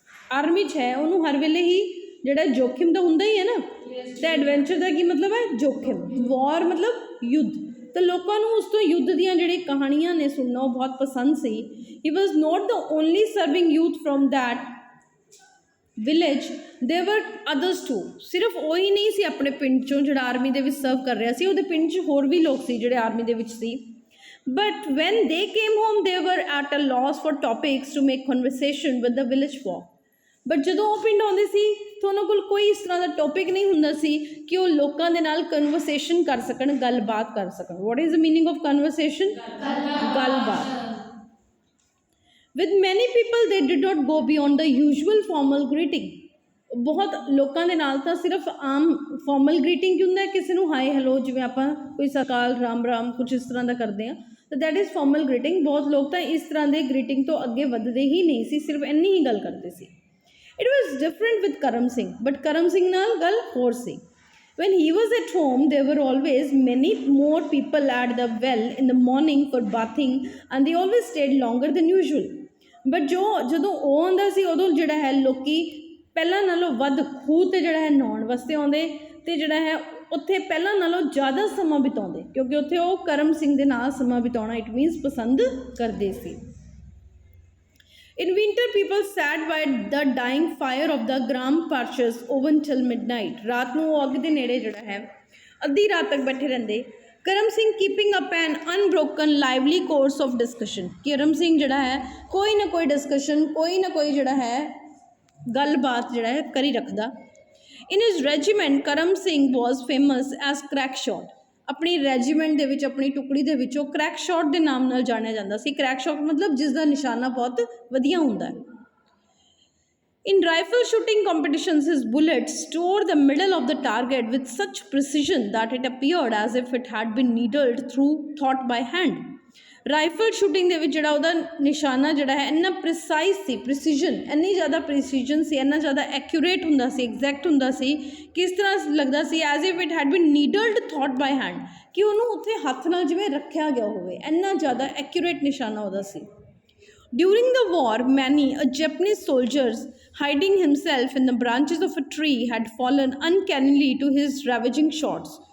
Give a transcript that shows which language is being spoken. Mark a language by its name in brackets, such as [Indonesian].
[Punjabi] Army 'ਚ ਹੈ ਉਹਨੂੰ ਹਰ ਵੇਲੇ ਹੀ ਜਿਹੜਾ ਜੋਖਿਮ ਤਾਂ ਹੁੰਦਾ ਹੀ ਹੈ ਨਾ ਅਤੇ ਐਡਵੈਂਚਰ ਦਾ ਕੀ ਮਤਲਬ ਹੈ ਜੋਖਿਮ ਵਾਰ ਮਤਲਬ ਯੁੱਧ ਤਾਂ ਲੋਕਾਂ ਨੂੰ ਉਸ ਤੋਂ ਯੁੱਧ ਦੀਆਂ ਜਿਹੜੀਆਂ ਕਹਾਣੀਆਂ ਨੇ ਸੁਣਨਾ ਉਹ ਬਹੁਤ ਪਸੰਦ ਸੀ [English] he was not the only serving youth from that village there were others too [Punjabi] ਸਿਰਫ ਉਹੀ ਨਹੀਂ ਸੀ ਆਪਣੇ ਪਿੰਡ 'ਚੋਂ ਜਿਹੜਾ ਆਰਮੀ ਦੇ ਵਿੱਚ ਸਰਵ ਕਰ ਰਿਹਾ ਸੀ ਉਹਦੇ ਪਿੰਡ 'ਚ ਹੋਰ ਵੀ ਲੋਕ ਸੀ ਜਿਹੜੇ ਆਰਮੀ ਦੇ ਵਿੱਚ ਸੀ [English] But when they came home, they were at a loss for topics to make conversation with the village folk. [Punjabi] But ਜਦੋਂ ਉਹ ਪਿੰਡ ਆਉਂਦੇ ਸੀ ਤਾਂ ਉਹਨਾਂ ਕੋਲ ਕੋਈ ਇਸ ਤਰ੍ਹਾਂ ਦਾ ਟੌਪਿਕ ਨਹੀਂ ਹੁੰਦਾ ਸੀ ਕਿ ਉਹ ਲੋਕਾਂ ਦੇ ਨਾਲ ਕਨਵਰਸੇਸ਼ਨ ਕਰ ਸਕਣ, ਗੱਲਬਾਤ ਕਰ ਸਕਣ। [English] What is the meaning of conversation? ਗੱਲਬਾਤ। With many people they did not go beyond the usual formal greeting. [Punjabi] ਬਹੁਤ ਲੋਕਾਂ ਦੇ ਨਾਲ ਤਾਂ ਸਿਰਫ ਆਮ ਫਾਰਮਲ ਗ੍ਰੀਟਿੰਗ ਕੀ ਹੁੰਦਾ, ਕਿਸੇ ਨੂੰ ਹਾਈ ਹੈਲੋ, ਜਿਵੇਂ ਆਪਾਂ ਕੋਈ ਸਕਾਲ ਰਾਮ ਰਾਮ ਕੁਝ ਇਸ ਤਰ੍ਹਾਂ ਦਾ ਕਰਦੇ ਹਾਂ, ਤਾਂ [English] That is formal greeting. [Punjabi] ਬਹੁਤ ਲੋਕ ਤਾਂ ਇਸ ਤਰ੍ਹਾਂ ਦੇ ਗ੍ਰੀਟਿੰਗ ਤੋਂ ਅੱਗੇ ਵੱਧਦੇ ਹੀ ਨਹੀਂ ਸੀ, ਸਿਰਫ ਇੰਨੀ ਹੀ ਗੱਲ ਕਰਦੇ ਸੀ। [English] it was different with Karam Singh, [Punjabi] but Karam Singh ਨਾਲ ਗੱਲ ਹੋਰ ਸੀ। [English] When he was at home, there were always many more people at the well in the morning for bathing, and they always stayed longer than usual. [Punjabi] But ਜਦੋਂ ਉਹ ਆਉਂਦਾ ਸੀ ਉਦੋਂ ਜਿਹੜਾ ਹੈ ਲੋਕੀ ਪਹਿਲਾਂ ਨਾਲੋਂ ਵੱਧ ਖੂਹ 'ਤੇ ਜਿਹੜਾ ਹੈ ਨਹਾਉਣ ਵਾਸਤੇ ਆਉਂਦੇ, ਅਤੇ ਜਿਹੜਾ ਹੈ ਉੱਥੇ ਪਹਿਲਾਂ ਨਾਲੋਂ ਜ਼ਿਆਦਾ ਸਮਾਂ ਬਿਤਾਉਂਦੇ, ਕਿਉਂਕਿ ਉੱਥੇ ਉਹ ਕਰਮ ਸਿੰਘ ਦੇ ਨਾਲ ਸਮਾਂ ਬਿਤਾਉਣਾ ਇਟ ਮੀਨਸ ਪਸੰਦ ਕਰਦੇ ਸੀ। [English] In winter, people sat by the dying fire of the Gram Parshas oven till midnight. [Punjabi] ਰਾਤ ਨੂੰ ਉਹ ਅੱਗ ਦੇ ਨੇੜੇ ਜਿਹੜਾ ਹੈ ਅੱਧੀ ਰਾਤ ਤੱਕ ਬੈਠੇ ਰਹਿੰਦੇ। [English] Karam Singh keeping up an unbroken lively course of discussion. [Punjabi] Karam Singh ਜਿਹੜਾ ਹੈ ਕੋਈ ਨਾ ਕੋਈ ਡਿਸਕਸ਼ਨ, ਕੋਈ ਨਾ ਕੋਈ ਜਿਹੜਾ ਹੈ ਗੱਲਬਾਤ ਜਿਹੜਾ ਹੈ ਕਰੀ ਰੱਖਦਾ। [English] In his regiment Karam Singh was famous as crack shot. [Punjabi] ਆਪਣੀ ਰੈਜੀਮੈਂਟ ਦੇ ਵਿੱਚ, ਆਪਣੀ ਟੁਕੜੀ ਦੇ ਵਿੱਚ ਉਹ ਕਰੈਕ ਸ਼ਾਟ ਦੇ ਨਾਮ ਨਾਲ ਜਾਣਿਆ ਜਾਂਦਾ ਸੀ। ਕਰੈਕ ਸ਼ਾਟ ਮਤਲਬ ਜਿਸ ਦਾ ਨਿਸ਼ਾਨਾ ਬਹੁਤ ਵਧੀਆ ਹੁੰਦਾ ਹੈ। [English] In rifle shooting competitions, his bullets tore the middle of the target with such precision that it appeared as if it had been needled through thought by hand. [Punjabi] Rifle shooting ਦੇ ਵਿੱਚ ਜਿਹੜਾ ਉਹਦਾ ਨਿਸ਼ਾਨਾ ਜਿਹੜਾ ਹੈ ਇੰਨਾ ਪ੍ਰਿਸਾਈਜ਼ ਸੀ, ਪ੍ਰੀਸੀਜਨ ਇੰਨੀ ਜ਼ਿਆਦਾ ਪ੍ਰੀਸੀਜਨ ਸੀ, ਇੰਨਾ ਜ਼ਿਆਦਾ ਐਕੂਰੇਟ ਹੁੰਦਾ ਸੀ, ਐਗਜ਼ੈਕਟ ਹੁੰਦਾ ਸੀ ਕਿ ਇਸ ਤਰ੍ਹਾਂ ਲੱਗਦਾ ਸੀ [English] as if it had been needled thought by hand, [Punjabi] ਕਿ ਉਹਨੂੰ ਉੱਥੇ ਹੱਥ ਨਾਲ ਜਿਵੇਂ ਰੱਖਿਆ ਗਿਆ ਹੋਵੇ, ਇੰਨਾ ਜ਼ਿਆਦਾ ਐਕੂਰੇਟ ਨਿਸ਼ਾਨਾ ਉਹਦਾ ਸੀ। [English] During the war, many a Japanese soldiers hiding himself in the branches of a tree had fallen uncannily to his ravaging shots.